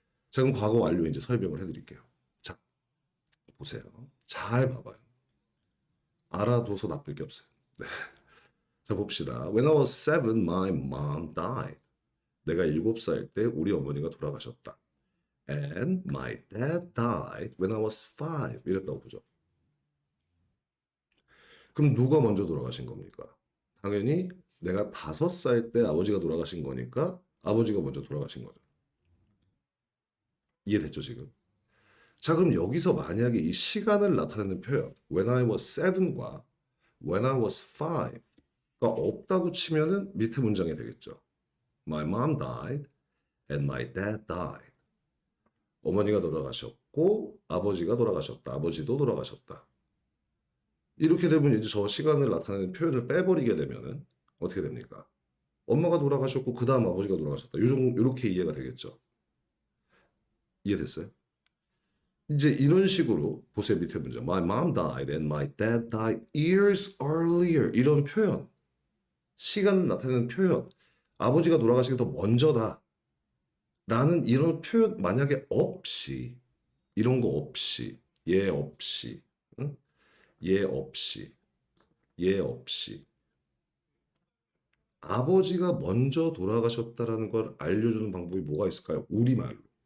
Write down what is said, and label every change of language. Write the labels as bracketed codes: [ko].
[ko] 자, 그럼 과거 완료 이제 설명을 해드릴게요. 자, 보세요. 잘 봐봐요. 알아둬서 나쁠 게 없어요. 네. 자, 봅시다. [en] When I was 7, my mom died. [ko] 내가 7살 때 우리 어머니가 돌아가셨다. [en] And my dad died when I was 5. [ko] 이랬다고 보죠. 그럼 누가 먼저 돌아가신 겁니까? 당연히 내가 5살 때 아버지가 돌아가신 거니까 아버지가 먼저 돌아가신 거죠. 이해됐죠, 지금? 자, 그럼 여기서 만약에 이 시간을 나타내는 표현 [en] when I was 7 [ko] 과 [en] when I was 5 [ko] 가 없다고 치면은 밑에 문장이 되겠죠. [en] My mom died and my dad died. [ko] 어머니가 돌아가셨고 아버지가 돌아가셨다. 아버지도 돌아가셨다. 이렇게 되면 이제 저 시간을 나타내는 표현을 빼버리게 되면은 어떻게 됩니까? 엄마가 돌아가셨고 그 다음 아버지가 돌아가셨다. 요렇게 이해가 되겠죠. 이해됐어요? 이제 이런 식으로 보세요. 밑에 문장. [en] My mom died and my dad died years earlier. [ko] 이런 표현. 시간 나타내는 표현. 아버지가 돌아가시기 더 먼저다. 라는 이런 표현 만약에 없이 이런 거 없이 얘 없이 응? 얘 없이 얘 없이 아버지가 먼저 돌아가셨다라는 걸 알려주는 방법이 뭐가 있을까요? 우리말로.